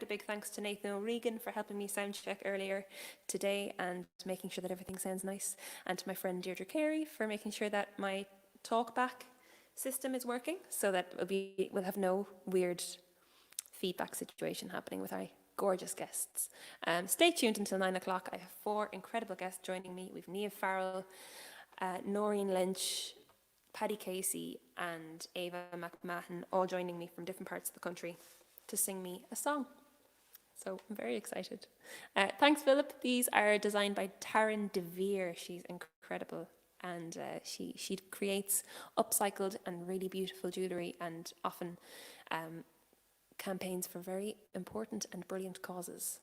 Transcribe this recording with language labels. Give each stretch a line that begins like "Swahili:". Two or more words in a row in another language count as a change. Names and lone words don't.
English: A big thanks to Nathan O'Regan for helping me sound check earlier today and making sure that everything sounds nice. And to my friend Deirdre Carey for making sure that my talkback system is working so that we'll have no weird feedback situation happening with our gorgeous guests. Stay tuned until 9 o'clock. I have 4 incredible guests joining me. We've Niamh Farrell, Nóirín Lynch, Paddy Casey and Éabha McMahon all joining me from different parts of the country to sing me a song. So I'm very excited. Thanks, Philip. These are designed by Taryn DeVere. She's incredible. And she creates upcycled and really beautiful jewellery and often campaigns for very important and brilliant causes.